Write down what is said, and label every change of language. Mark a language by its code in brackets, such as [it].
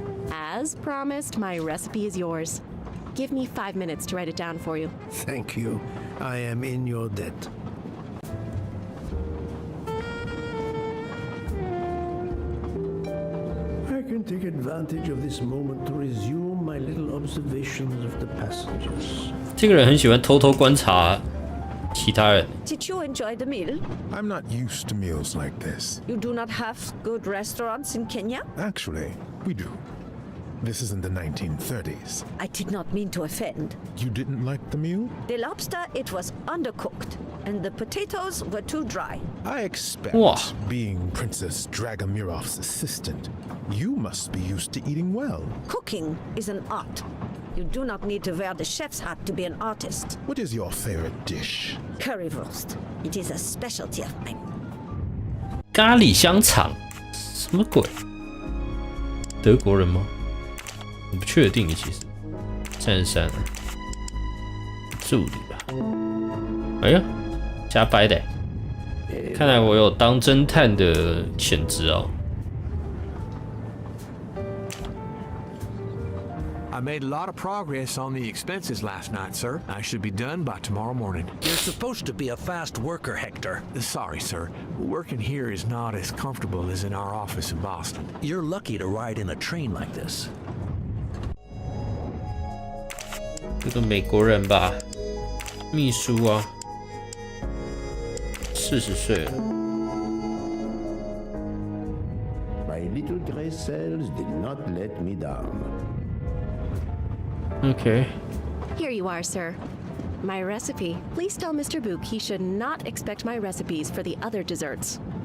[en] As promised, my recipe is yours. Give me 5 minutes to write it down for you. Thank you. I am in your debt. I can take advantage of this moment to resume my little observations of the passengers. [zh] 这个人很喜欢偷偷观察其他人。 [en] Did you enjoy the meal? I'm not used to meals like this. You do not have good restaurants in Kenya? Actually, we do. This is in the 1930s. I did not mean to offend. You didn't like the meal? The lobster, it was undercooked, and the potatoes were too dry. I expect, Wow. being Princess Dragomirov's assistant, you must be used to eating well. Cooking is an art. You do not need to wear the chef's hat to be an artist. What is your favorite dish? Currywurst. It is a specialty of mine. [zh] 咖喱香肠，什么鬼？德国人吗？我不确定，其实。 33，助理吧。哎呀，加白的，看来我有当侦探的潜质哦。 [en] I made a lot of progress on the expenses last night, sir. I should be done by tomorrow morning. You're supposed to be a fast worker, Hector. Sorry, sir. Working here is not as comfortable as in our office in Boston. You're lucky to ride in a train like this. [zh] 这个美国人吧，秘书啊，40岁了。 [en] My little my sales did not let me down. Okay. Here you are, sir. My recipe. Please tell Mr. Book he should not expect my recipes for the other desserts.